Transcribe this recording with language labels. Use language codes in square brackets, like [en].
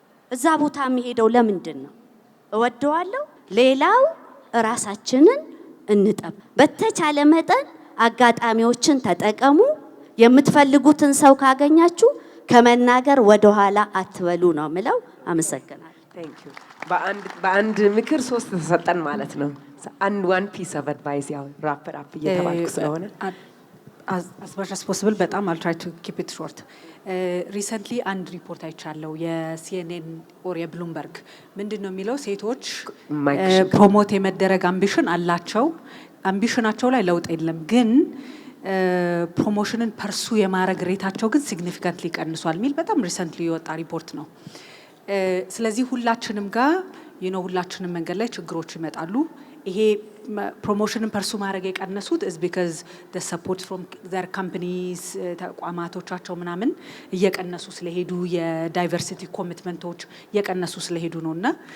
[am] እዛ ቦታ የሚሄደው ለምንድን ነው? እወደዋለሁ። ሌላው ራሳችንን እንጠብ። በተቻለ መጠን አጋጣሚዎችን ተጠቀሙ። የምትፈልጉትን ሰው ካገኛችሁ ከመናገር ወደ ኋላ አትበሉ ነው ምለው። አመሰግናለሁ። ቴንክ ዩ። በአንድ ምክር ሶስት ተሰጠን ማለት ነው። ዋን ፒስ ኦፍ አድቫይስ ያው ራፕ እየተባልኩ ስለሆነ [en] as much as possible በጣም I'll try to keep it short. [am] ሪሰንትሊ አንድ ሪፖርት አይቻለው የሲኤንኤን ኦር የብሉምበርግ ምንድነው የሚለው ሴቶች ፕሮሞት የመደረግ አምቢሽን አላቸው። አምቢሽናቸው ላይ ለውጥ የለም፣ ግን ፕሮሞሽንን ፐርሱ የማድረግ ሬታቸው ግን ሲግኒፊካንትሊ ቀንሷል የሚል በጣም ሪሰንትሊ የወጣ ሪፖርት ነው። ስለዚህ ሁላችንም ጋር ሁላችንም መንገድ ላይ ችግሮች ይመጣሉ። ይሄ ፕሮሞሽንን ፐርሱ ማድረግ የቀነሱት [en] is because the support from their companies [am] ተቋማቶቻቸው ምናምን እየቀነሱ ስለሄዱ የዳይቨርሲቲ ኮሚትመንቶች እየቀነሱ ስለሄዱ ነውና